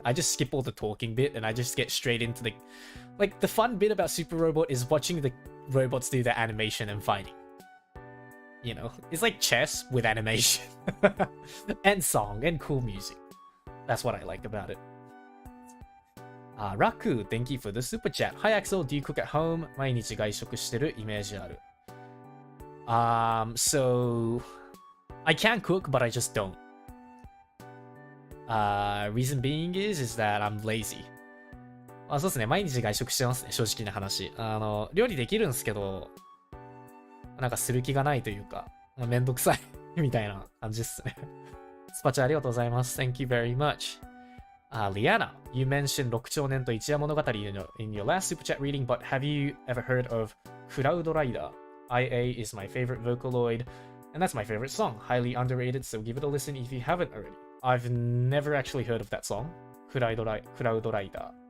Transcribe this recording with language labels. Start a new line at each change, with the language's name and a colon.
English: I just skip all the talking bit and I just get straight into the, like, the fun bit about Super Robot is watching the robots do their animation and fighting. You know, it's like chess with animation and song and cool music. That's what I like about it. Raku, thank you for the super chat. Hi Axel, do you cook at home?
Japanese: 毎日外食してるイメージある。
English: So I can cook, but I just don't. Reason being is that I'm lazy.
Japanese: そうですね、毎日外食してますね、正直な話。料理できるんですけど、なんかする気がないというか、めんどくさいみたいな感じですね。スパチャありがとうございます。
English: Thank you very much. Liana, you mentioned 六兆年と一夜物語 in your last super chat reading, but have you ever heard of Cloud Rider? IA is my favorite Vocaloid, and that's my favorite song. Highly underrated, so give it a listen if you haven't already. I've never actually heard of that song, Cloud Rider.